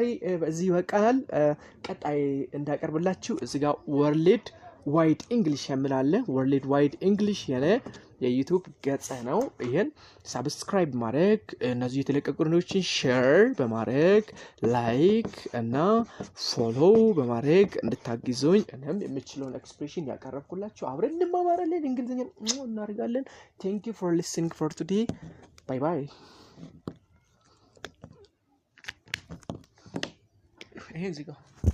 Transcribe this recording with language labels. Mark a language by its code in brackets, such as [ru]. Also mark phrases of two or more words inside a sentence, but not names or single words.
[am] በዚህ ይበቃናል ቀጣይ እንዳቀርብላችሁ እዚህ ጋር [en] world wide english [am] የሚላለ [en] world wide [am] english ያለ የዩቲዩብ ገጽ ነው ይሄን ሰብስክራይብ ማድረግ እነዚህ የተለቀቁ ቪዲዮዎችን ሼር በማድረግ ላይክ እና ፎሎ በማድረግ እንድታግዙኝ እኔም የምችለውን ኤክስፕሬሽን ያቀርብኩላችሁ አብረን እንማማራለን እንግሊዝኛ እናደርጋለን [en] thank you for listening for today bye bye [am] ይሄን እዚህ ጋር